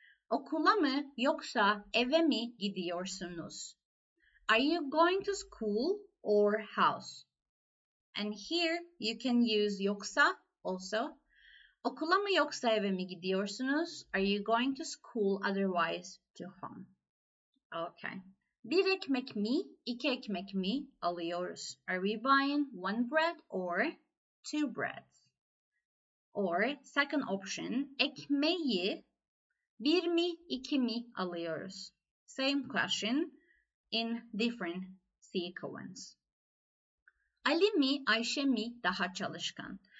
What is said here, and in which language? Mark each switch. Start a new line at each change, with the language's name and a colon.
Turkish: Okula mı yoksa eve mi gidiyorsunuz?
English: Are you going to school or house? And here you can use yoksa also.
Turkish: Okula mı yoksa eve mi gidiyorsunuz?
English: Are you going to school otherwise to home? Okay.
Turkish: Bir ekmek mi, iki ekmek mi alıyoruz?
English: Are we buying one bread or two breads? Or second option,
Turkish: ekmeği bir mi, iki mi alıyoruz?
English: Same question in different sequence.
Turkish: Ali mi, Ayşe mi daha çalışkan?